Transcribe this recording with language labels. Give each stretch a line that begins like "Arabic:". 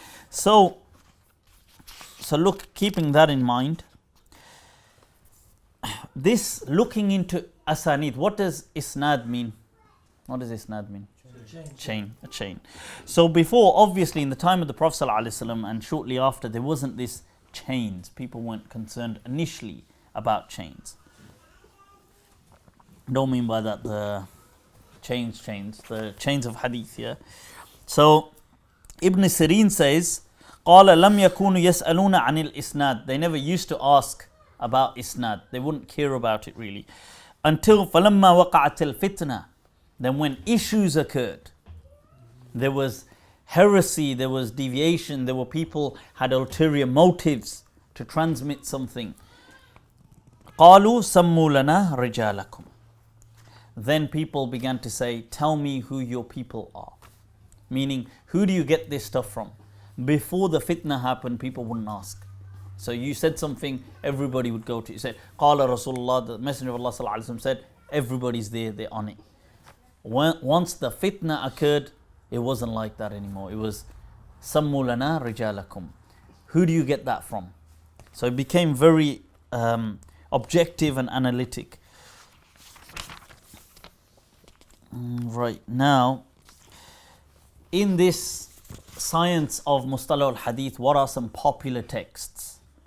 English: So look, keeping that in mind, this looking into asanid, what does isnad mean? What does isnad mean? A chain. So before, obviously in the time of the Prophet ﷺ and shortly after, there wasn't this chains. People weren't concerned initially about chains. Don't mean by that the chains, the chains of hadith, yeah. So Ibn Sirin says,
Arabic: قال لم يكونوا يسألون عن الإسناد.
English: They never used to ask about isnad. They wouldn't care about it really. Until
Arabic: فلما وقعت الفتنة.
English: Then when issues occurred, there was heresy, there was deviation, there were people had ulterior motives to transmit something.
Arabic: قالوا سموا لنا رجالكم.
English: Then people began to say, tell me who your people are. Meaning, who do you get this stuff from? Before the fitna happened, people wouldn't ask. So you said something, everybody would go to you. Said, قال Rasulullah, the Messenger of Allah ﷺ said, everybody's there, they're on it. Once the fitna occurred, it wasn't like that anymore. It was
Arabic: سموا لنا رجالكم.
English: Who do you get that from? So it became very objective and analytic. Right, now, in this science of Mustalah al-Hadith, what are some popular texts?